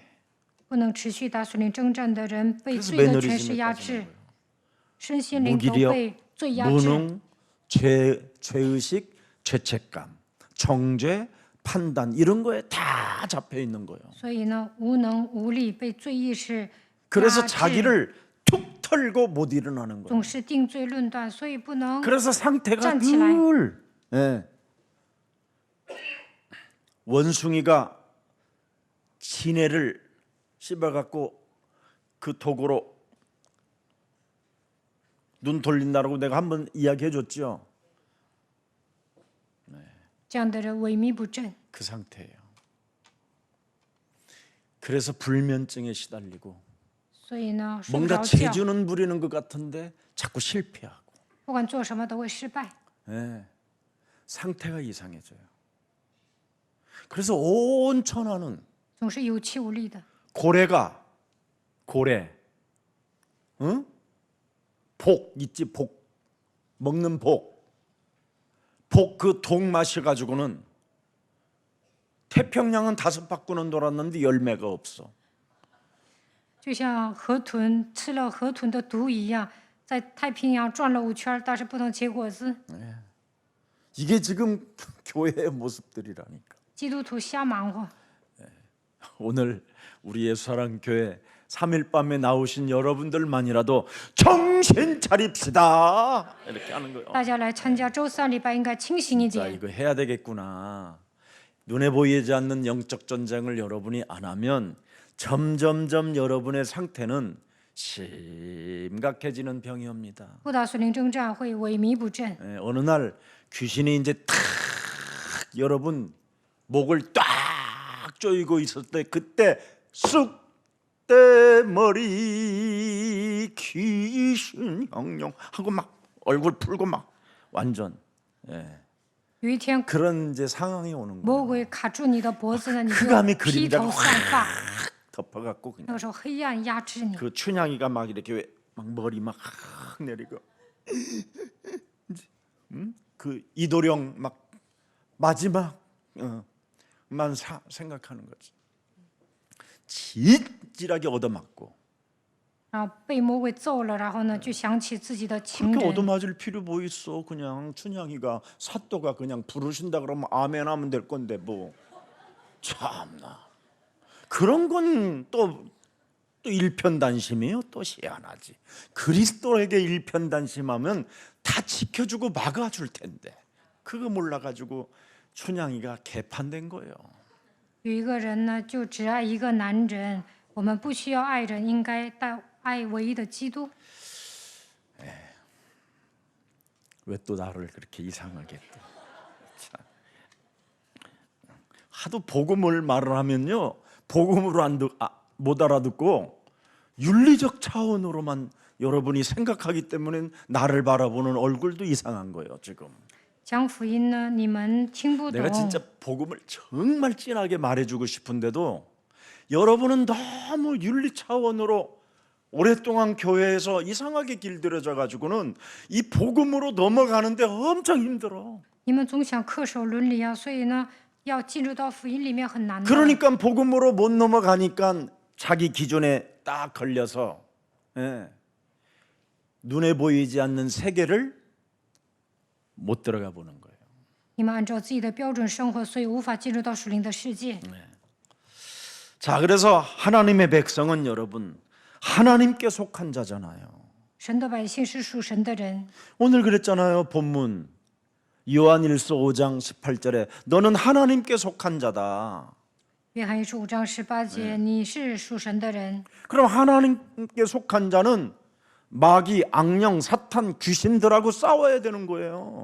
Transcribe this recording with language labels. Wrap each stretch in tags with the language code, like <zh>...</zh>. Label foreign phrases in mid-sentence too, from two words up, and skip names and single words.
<zh>不能持续打属灵征战的人，被</zh> <ko>그래서</ko> <zh>罪的权势</zh> <ko>매너리즘에</ko> <zh>压</zh> <ko>빠지는</ko> <zh>制，</zh> <ko>거예요.</ko> <zh>身心灵都</zh> <ko>무기력,</ko> <zh>被罪压制。</zh> <ko>무능, 죄의식, 죄책감, 정죄, 판단 이런 거에 다 잡혀 있는 거예요.</ko> <zh>所以呢，无能无力，被罪意识</zh> <ko>그래서</ko> <zh>压制，</zh> <ko>자기를 툭 털고 못 일어나는 거예요.</ko> <zh>总是定罪论断，所以不能</zh> <ko>그래서 상태가 짠치라이. 늘 예. 원숭이가 지네를 씹어갖고 그 독으로 눈 돌린다라고 내가 한번 이야기해줬죠.</ko> <zh>这样的人萎靡不振，</zh> <ko>그 상태예요. 그래서 불면증에 시달리고</ko> <zh>所以呢，睡不</zh> <ko>뭔가</ko> <zh>着觉，</zh> <ko>재주는 부리는 것 같은데 자꾸 실패하고</ko> <zh>不管做什么都会失败，</zh> <ko>예. 상태가 이상해져요. 그래서 온 천하는</ko> <zh>总是有气无力的。</zh> <ko>고래, 응? 복 있지 복 먹는 복 그 독 마셔가지고는 태평양은 5바퀴는 돌았는데 열매가 없어.</ko> <zh>就像河豚吃了河豚的毒一样，在太平洋转了5圈，但是不能结果子。</zh> <ko>이게 지금 교회의 모습들이라니까.</ko> <zh>基督徒瞎忙活。</zh> <ko>오늘 우리 예수사랑 교회 3일 밤에 나오신 여러분들만이라도 정신 차립시다 이렇게 하는 거예요.</ko> <zh>大家来参加周3礼拜应该清醒一</zh> <ko>자</ko> <zh>点。</zh> <ko>이거 해야 되겠구나. 눈에 보이지 않는 영적 전쟁을 여러분이 안 하면 점점점 여러분의 상태는 심각해지는 병이 옵니다.</ko> <zh>不打属灵征战会萎靡不振。</zh> <ko>예, 어느 날 귀신이 이제 탁 여러분 목을 딱 조이고 있을 때 그때 쑥대머리 귀신 형용 하고 막 얼굴 풀고 막 완전 예,</ko> <zh>有一天</zh> <ko>그런 이제 상황이 오는</ko> <zh>魔</zh> <ko>거예요.</ko> <zh>鬼卡住你的脖子呢，你就</zh> <ko>흑암의</ko> <zh>披</zh> <ko>그림자가</ko> <zh>头散发。</zh> <ko>덮어갖고</ko> <zh>那</zh> <ko>그냥</ko> <zh>个时候黑暗压制你，</zh> <ko>그 춘향이가 막 이렇게 막 머리 막 내리고 그 이도령 막 마지막 만 생각하는 거지. 진실하게 얻어맞고</ko> <zh>然后被魔鬼揍了，然后呢就想起自己的情</zh> <ko>그렇게</ko> <zh>人，</zh> <ko>얻어맞을 필요 뭐 있어. 그냥 춘향이가 사또가 그냥 부르신다 그러면 아멘 하면 될 건데 뭐 참나 그런 건 또 일편단심이에요. 또 희한하지. 그리스도에게 일편단심하면 다 지켜주고 막아줄 텐데 그거 몰라가지고 춘향이가 개판된 거예요.</ko> <zh>有一个人呢就只爱一个男人，我们不需要爱人，应该爱唯一的基督。</zh> <ko>왜 또 나를 그렇게 이상하게 또 참. 하도 복음을 말을 하면요 복음으로 못 알아듣고 윤리적 차원으로만 여러분이 생각하기 때문에 나를 바라보는 얼굴도 이상한 거예요 지금.</ko> <zh>讲福音呢，你们听不懂</zh> <ko>내가 。 진짜 복음을 정말 진하게 말해주고 싶은데도 여러분은 너무 윤리 차원으로 오랫동안 교회에서 이상하게 길들여져 가지고는 이 복음으로 넘어가는데 엄청 힘들어.</ko> <zh>你们总想恪守伦理啊，所以呢，要进入到福音里面很难的。</zh> <ko>그러니까 복음으로 못 넘어가니까 자기 기준에 딱 걸려서 예, 눈에 보이지 않는 세계를 못 들어가 보는 거예요.</ko> <zh>你们按照自己的标准生活，所以无法进入到属灵的世界。</zh> <ko>자, 그래서 하나님의 백성은 여러분 하나님께 속한 자잖아요.</ko> <zh>神的百姓是属神的人，</zh> <ko>오늘 그랬잖아요. 본문 요한일서 5장 18절에 너는 하나님께 속한 자다.</ko> <zh>约翰一书5章18节，你是属神的人。</zh> <ko>그럼 하나님께 속한 자는 마귀, 악령, 사탄, 귀신들하고 싸워야 되는 거예요.</ko>